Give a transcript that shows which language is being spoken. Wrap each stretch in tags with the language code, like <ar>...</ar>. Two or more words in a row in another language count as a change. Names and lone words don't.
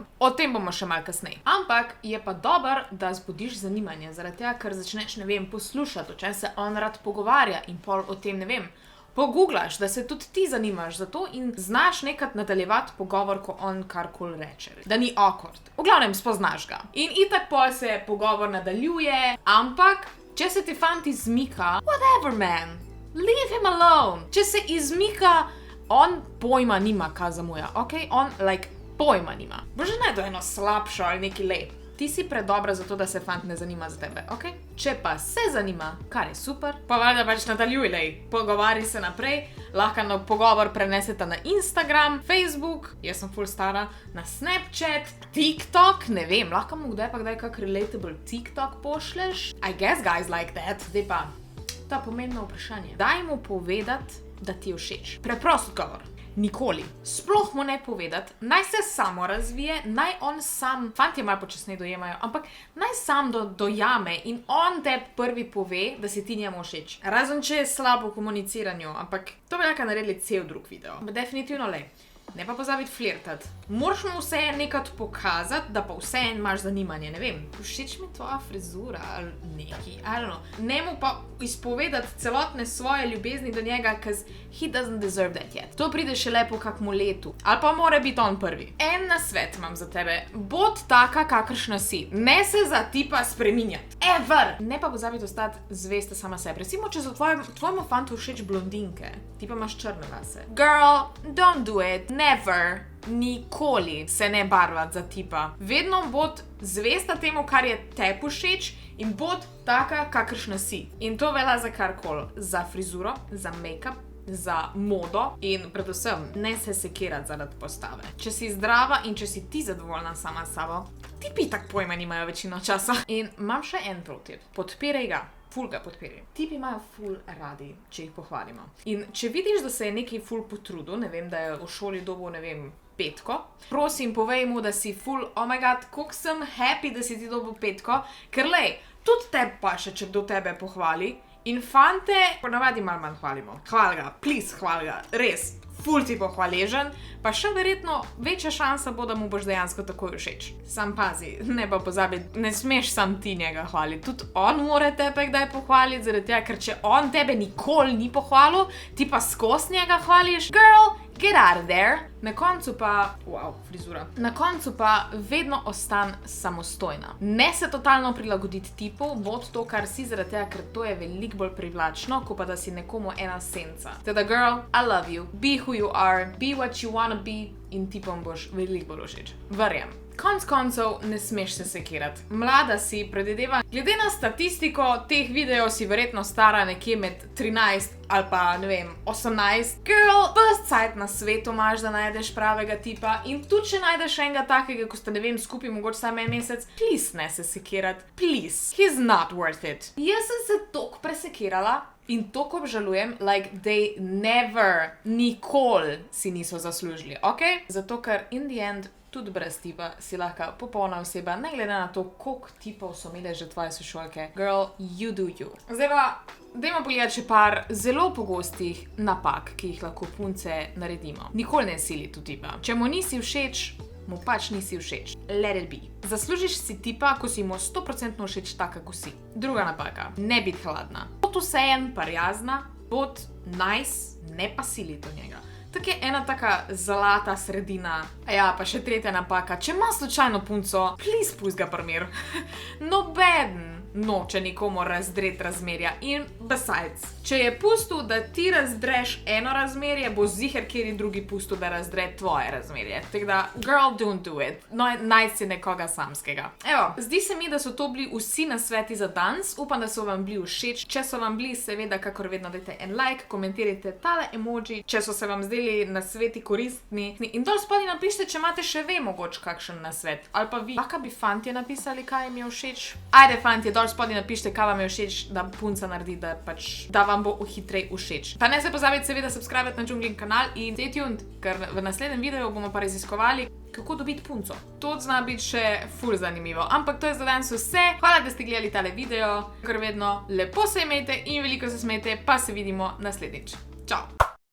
<sl>O tem bomo še malo kasneje. Ampak je pa dobro, da zbudiš zanimanje, zaradi tega, ker začneš, ne vem, poslušati, o čem se on rad pogovarja in pol o tem, ne vem, pogooglaš, da se tudi ti zanimaš za to in znaš nekaj nadaljevati pogovor, ko on karkoli reče. Da ni awkward. V glavnem, spoznaš ga. In itak pol se pogovor nadaljuje, ampak če se ti fant izmika,</sl> <en>whatever man, leave him alone.</en> <sl>Če se izmika, on pojma nima, kaj zamuja, ok? On, like, pojma nima. Bo že najdel eno slabšo ali neki lep. Ti si predobra za to, da se fant ne zanima za tebe, ok? Če pa se zanima, kar je super, pa valjda pač nadaljuj, lej. Pogovari se naprej, lahko na pogovor prenesete na Instagram, Facebook, jaz sem ful stara, na Snapchat, TikTok, ne vem, lahko mu kdaj pa kdaj kak relatable TikTok pošleš.</sl> <en>I guess guys like that.</en> <sl>Zdaj pa, ta pomembno vprašanje. Daj mu povedati, da ti je všeč. Preprost odgovor. Nikoli. Sploh mu ne povedati, naj se samo razvije, naj on sam, fantje malo počasneje dojemajo, ampak naj sam dojame in on te prvi pove, da si ti njemu všeč. Razen če je slabo v komuniciranju, ampak to bi lahko naredili cel drug video. Definitivno le. Ne pa pozabiti flirtati. Moraš mu vseeno nekaj pokazati, da pa vseeno imaš zanimanje, ne vem. Všeč mi tvoja frizura ali neki,</sl> <en>I don't know.</en> <sl>Ne mu pa izpovedati celotne svoje ljubezni do njega,</sl> <en>cause he doesn't deserve that yet.</en> <sl>To pride šele po kakmu letu. Ali pa mora biti on prvi. En nasvet imam za tebe. Bod taka, kakršna si. Ne se za tipa spreminjati. Ever! Ne pa pozabiti ostati zvesta sama sebi. Recimo, če so tvojemu fantu všeč blondinke, ti pa imaš črne lase.</sl> <en>Girl, don't do it. Never,</en> <sl>nikoli se ne barvati za tipa. Vedno bod zvesta temu, kar je tebi všeč in bod taka, kakršna si. In to velja za karkoli. Za frizuro, za make-up, za modo in predvsem ne se sekirati zaradi postave. Če si zdrava in če si ti zadovoljna sama s sabo, tipi tak pojma nimajo večino časa. In imam še en protip. Podpiraj ga. Ful ga podpiri. Tipi imajo ful radi, če jih pohvalimo. In če vidiš, da se je neki ful potrudil, ne vem, da je v šoli dobil, ne vem, 5, prosim, povej mu, da si ful,</sl> <en>oh my god,</en> <sl>koliko sem happy, da si ti dobil 5, ker lej, tudi tebi pa še, če kdo tebe pohvali. In fante ponavadi malo manj hvalimo. Hvala ga, please, hvala ga, res. Ful ti bo hvaležen, pa še verjetno večja šansa bo, da mu boš dejansko takoj všeč. Sam pazi, ne pa pozabi, ne smeš sam ti njega hvaliti. Tudi on mora tebe kdaj pohvaliti, zaradi tega, ker če on tebe nikoli ni pohvalil, ti pa skozi njega hvališ,</sl> <en>girl, get out of there.</en> <sl>Na koncu pa, wow, frizura. Na koncu pa vedno ostan samostojna. Ne se totalno prilagoditi tipu, bod to, kar si, zaradi tega, ker to je veliko bolj privlačno, ko pa da si nekomu ena senca.</sl> <en>Teda girl, I love you, be who you are, be what you wanna be</en> <sl>in tipom boš veliko bolj všeč. Verjam. Konc koncev ne smeš se sekirati. Mlada si, predvidevam. Glede na statistiko teh videov si verjetno stara nekje med 13 ali pa, ne vem, 18. Girl, ves cajt na svetu imaš, da najdeš pravega tipa in tudi če najdeš enega takega, ko ste, ne vem, skupaj mogoče samo en mesec, please ne se sekirati.</sl> <en>Please. He's not worth it.</en> <sl>Jaz sem se toliko presekirala in toliko obžalujem,</sl> <en>like they never,</en> <sl>nikoli si niso zaslužili, ok? Zato, ker</sl> <en>in the end</en> <sl>tudi brez tipa si lahko popolna oseba, ne glede na to, koliko tipov so imele že tvoje sošolke.</sl> <en>Girl, you do you.</en> <sl>Zdaj pa, dajmo pogledati še par zelo pogostih napak, ki jih lahko punce naredimo. Nikoli ne siliti v tipa. Če mu nisi všeč, mu pač nisi všeč.</sl> <en>Let it be.</en> <sl>Zaslužiš si tipa, ko si mu 100% všeč taka, ko si. Druga napaka. Ne biti hladna. Bod vsejen, prijazna, bod nice, ne pa siliti v njega. Tako je ena taka zlata sredina. Ja, pa še tretja napaka. Če ima slučajno punco, please pusti ga pri miru. Nobeden noče nikomu razdreti razmerja. In besides, če je pustil, da ti razdreš eno razmerje, bo ziher kjeri drugi pustil, da razdre tvoje razmerje. Tako da,</sl> <en>girl, don't do it.</en> <sl>No, najdi si nekoga samskega. Evo, zdi se mi, da so to bili vsi nasveti za danes. Upam, da so vam bili všeč. Če so vam bili, seveda, kakor vedno dajte en like, komentirajte tale emoji, če so se vam zdeli nasveti koristni. In dol spodaj napišite, če imate še ve mogoče kakšen nasvet. Ali pa vi. Lahko bi fantje napisali, kaj jim je všeč. Ajde, fantje, dol spodaj napišite, kaj vam je všeč, da punca naredi, da vam bo hitrej všeč. Pa ne se pozabite seveda subscribati na Džunglin kanal in</sl> <en>stay tuned,</en> <sl>ker v naslednjem videu bomo pa raziskovali, kako dobiti punco. To zna biti še ful zanimivo. Ampak to je za danes vse. Hvala, da ste gledali tale video. Kar vedno, lepo se imejte in veliko se smejte, pa se vidimo naslednjič. Čau!</sl>